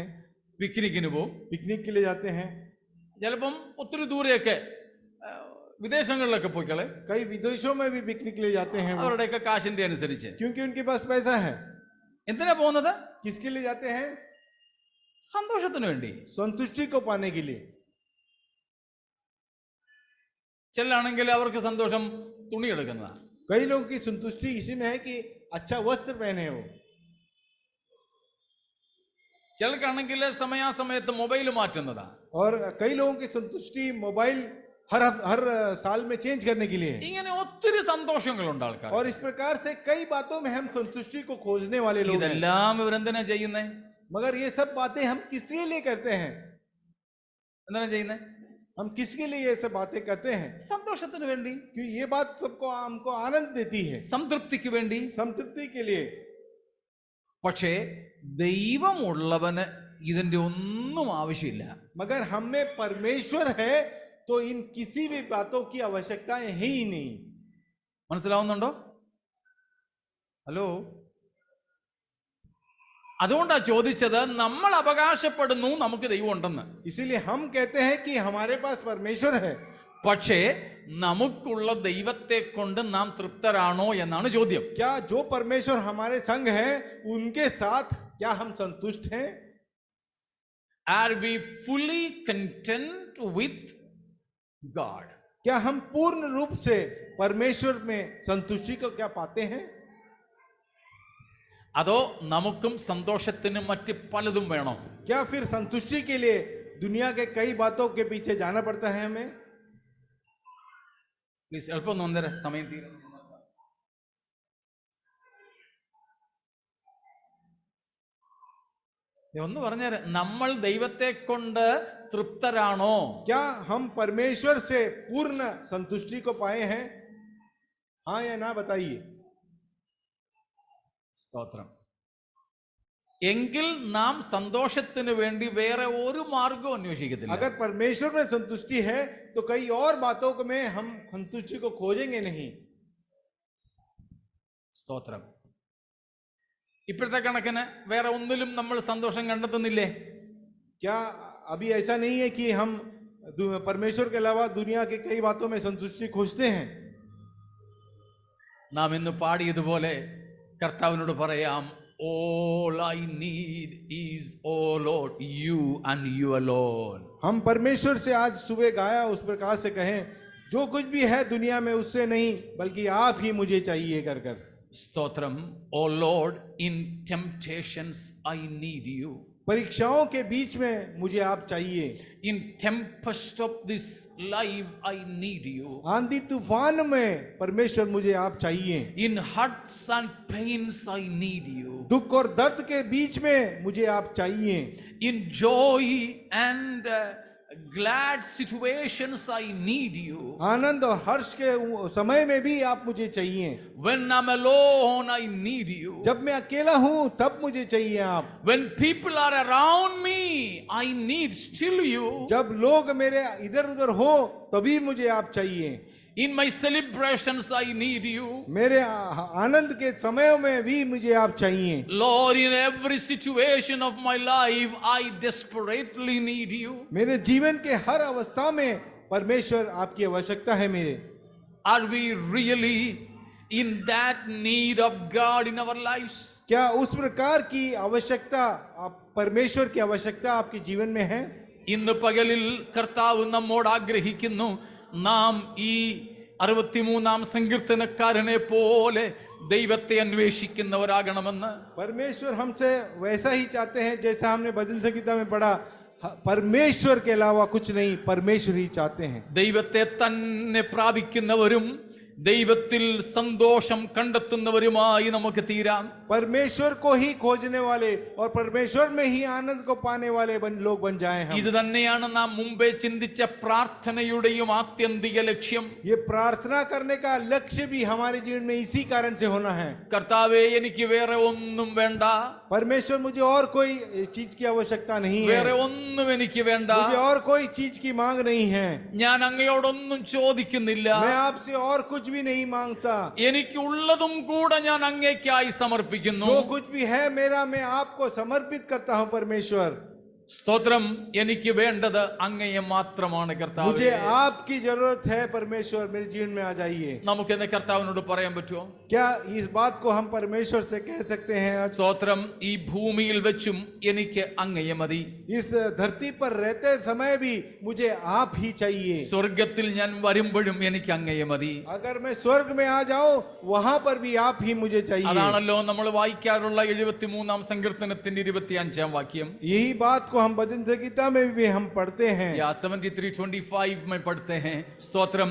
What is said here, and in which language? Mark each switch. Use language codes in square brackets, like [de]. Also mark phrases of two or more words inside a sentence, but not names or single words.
[ml] പിക്നിക്കിന് പോകും, [hi] पिकनिक के लिए जाते हैं, [ml] ചിലപ്പം ഒത്തിരി ദൂരെയൊക്കെ വിദേശങ്ങളിലൊക്കെ പോയിക്കളെ, [hi] कई विदेशों में भी पिकनिक के लिए जाते हैं वो, [ml] അവരുടെയൊക്കെ കാശിന്റെ അനുസരിച്ച്. [hi] क्योंकि उनके पास पैसा है. [ml] എന്തിനാ പോകുന്നത്? [hi] किसके लिए जाते हैं? [ml] സന്തോഷത്തിന് വേണ്ടി. [hi] संतुष्टि को पाने के लिए. [ml] ചിലരാണെങ്കിൽ അവർക്ക് സന്തോഷം തുണി എടുക്കുന്നതാണ്. [hi] कई लोगों की संतुष्टि इसी में है कि अच्छा वस्त्र पहने हो. [ml] ചിലർക്കാണെങ്കിൽ സമയാസമയത്ത് മൊബൈൽ മാറ്റുന്നതാണ്. [hi] और कई लोगों की संतुष्टि मोबाइल हर साल में चेंज करने के लिए है. [ml] ഇങ്ങനെ ഒത്തിരി സന്തോഷങ്ങളുണ്ട് ആൾക്കാർ. [hi] और इस प्रकार से कई बातों में हम संतुष्टि को खोजने वाले लोग हैं. [ml] ഇതെല്ലാം ഇവരെന്തിനാ ചെയ്യുന്നേ? [hi] मगर ये सब बातें हम किसके लिए करते हैं? [ml] എന്തിനാ ചെയ്യുന്നേ? [hi] हम किसके लिए ये सब बातें करते हैं? [ml] സന്തോഷത്തിന് വേണ്ടി, [hi] क्योंकि ये बात सबको हमको आनंद देती है, [ml] സംതൃപ്തിക്ക് വേണ്ടി. [hi] संतृप्ति के लिए. [ml] പക്ഷേ ദൈവമുള്ളവന് ഇതിന്റെ ഒന്നും ആവശ്യമില്ല. [hi] मगर हम में परमेश्वर है तो इन किसी भी बातों की आवश्यकताएं है ही नहीं. [ml] മനസ്സിലാവുന്നുണ്ടോ? ഹലോ. അതുകൊണ്ടാ ചോദിച്ചത്, നമ്മൾ അവകാശപ്പെടുന്നു നമുക്ക് ദൈവം ഉണ്ടെന്ന്. [hi] इसीलिए हम कहते हैं कि हमारे पास परमेश्वर है, [ml] പക്ഷേ നമുക്കുള്ള ദൈവത്തെ കൊണ്ട് നാം തൃപ്തരാണോ എന്നാണ് ചോദ്യം. [hi] क्या जो परमेश्वर हमारे संग है उनके साथ क्या हम संतुष्ट हैं? [en] Are we fully content with God? [hi] क्या हम पूर्ण रूप से परमेश्वर में संतुष्टि को क्या पाते हैं? [ml] അതോ നമുക്കും സന്തോഷത്തിന് മറ്റ് പലതും വേണോ? [hi] क्या फिर संतुष्टि के लिए दुनिया के कई बातों के पीछे जाना पड़ता है हमें? [ml] പ്ലീസ് എളുപ്പം വന്നേരെ, സമയം തീരും. ഒന്ന് പറഞ്ഞേരെ, നമ്മൾ ദൈവത്തെ കൊണ്ട് തൃപ്തരാണോ? [hi] क्या हम परमेश्वर से पूर्ण संतुष्टि को पाए हैं? हाँ या ना बताइए. [ml] സ്തോത്രം. എങ്കിൽ നാം സന്തോഷത്തിന് വേണ്ടി വേറെ ഒരു മാർഗവും അന്വേഷിക്കത്തില്ല. [hi] अगर परमेश्वर में संतुष्टि है तो कई और बातों में हम संतुष्टि को खोजेंगे नहीं. [ml] സ്തോത്രം. ഇപ്പോഴത്തെ കണക്കിന് വേറെ ഒന്നിലും നമ്മൾ സന്തോഷം കണ്ടെത്തുന്നില്ലേ? [hi] क्या अभी ऐसा नहीं है कि हम परमेश्वर के अलावा दुनिया के कई बातों में संतुष्टि खोजते हैं? [ml] നാം ഇന്ന് പാടിയതുപോലെ കർത്താവിനോട് പറയാം, [en] all I need is, oh Lord, you and you alone. [hi] हम परमेश्वर से आज सुबह गाया उस प्रकार से कहें, जो कुछ भी है दुनिया में उससे नहीं बल्कि आप ही मुझे चाहिए कर कर. [ml] സ്തോത്രം. [en] oh Lord, in temptations I need you. [hi] परीक्षाओं के बीच में मुझे आप चाहिए. [en] in tempest of this life I need you. [hi] आंधी तूफान में परमेश्वर मुझे आप चाहिए. [en] in hurts and pains I need you. [hi] दुख और दर्द के बीच में मुझे आप चाहिए. [en] in joy and glad situations I need you. [hi] आनंद और हर्ष के समय में भी आप मुझे चाहिए. [en] when I'm alone I need you. [hi] जब मैं अकेला हूं तब मुझे चाहिए आप. [en] when people are around me I need still you. [hi] जब लोग मेरे इधर उधर हो तभी मुझे आप चाहिए. [en] in my celebrations I need you. [hi] मेरे आनंद के समयों में भी मुझे आप चाहिए. [en] Lord, in every situation of my life I desperately need you. [hi] मेरे जीवन के हर अवस्था में परमेश्वर आपकी आवश्यकता है मेरे। [en] Are we really in that need of God in our lives? [hi] क्या उस प्रकार की आवश्यकता, आप परमेश्वर की आवश्यकता आपके जीवन में है? [ml] ഇന്ന് പകലിൽ കർത്താവ് നമ്മോട് ആഗ്രഹിക്കുന്നു, നാം ഈ 63-ാം സങ്കീർത്തനക്കാരനെ പോലെ ദൈവത്തെ അന്വേഷിക്കുന്നവരാകണമെന്ന്. [hi] परमेश्वर हमसे वैसा ही चाहते हैं जैसा हमने भजन संगीता में पढ़ा, परमेश्वर के अलावा कुछ नहीं, परमेश्वर ही चाहते हैं। [ml] ദൈവത്തെ തന്നെ പ്രാപിക്കുന്നവരും ദൈവത്തിൽ സന്തോഷം കണ്ടെത്തുന്നവരുമായി നമുക്ക് തീരാം. [hi] परमेश्वर को ही खोजने वाले और परमेश्वर में ही आनंद को पाने वाले लोग बन जाएं हम। [ml] ഇത് തന്നെയാണ് നാം മുമ്പേ ചിന്തിച്ച പ്രാർത്ഥനയുടെയും ആത്യന്തിക ലക്ഷ്യം. [hi] ये प्रार्थना करने का लक्ष्य भी हमारे जीवन में इसी कारण से होना है। [ml] കർത്താവേ, എനിക്ക് വേറെ ഒന്നും വേണ്ട, [hi] परमेश्वर मुझे और कोई चीज की आवश्यकता नहीं है, [ml] വേറെ ഒന്നും എനിക്ക് വേണ്ട, [hi] मुझे और कोई चीज की मांग नहीं है, [ml] ഞാൻ അങ്ങയോടൊന്നും ചോദിക്കുന്നില്ല, [hi] मैं आपसे और कुछ भी नहीं मांगता, [ml] എനിക്കുള്ളതും കൂടെ ഞാൻ അങ്ങേക്കായി സമർപ്പിക്കുന്നു. [hi] जो कुछ भी है मेरा मैं आपको समर्पित करता हूं परमेश्वर। [ml] സ്തോത്രം. എനിക്ക് വേണ്ടത് അങ്ങയെ മാത്രമാണ് കർത്താവേ. [hi] मुझे आपकी जरूरत है परमेश्वर, मेरे जीवन में आ जाइए। [ml] നമുക്ക് ഇന്ന് കർത്താവിനോട് പറയാൻ പറ്റുമോ? [hi] क्या इस बात को हम परमेश्वर से कह सकते हैं आज? [ml] സ്തോത്രം. ഈ ഭൂമിയിൽ വെച്ചും എനിക്ക് അങ്ങയെ മതി. [hi] इस धरती पर रहते समय भी मुझे आप ही चाहिए। [ml] സ്വർഗത്തിൽ ഞാൻ വരുമ്പോഴും എനിക്ക് അങ്ങയെ മതി. [hi] अगर मैं स्वर्ग में आ जाऊं वहां पर भी आप ही मुझे चाहिए। [ml] അതാണല്ലോ നമ്മൾ വായിക്കാറുള്ള 73-ാം സങ്കീർത്തനത്തിന്റെ 25-ാം വാക്യം. [hi] यही बात को हम भजन संगीता में भी हम पढ़ते हैं। 73:25 में पढ़ते हैं. [ml] സ്തോത്രം.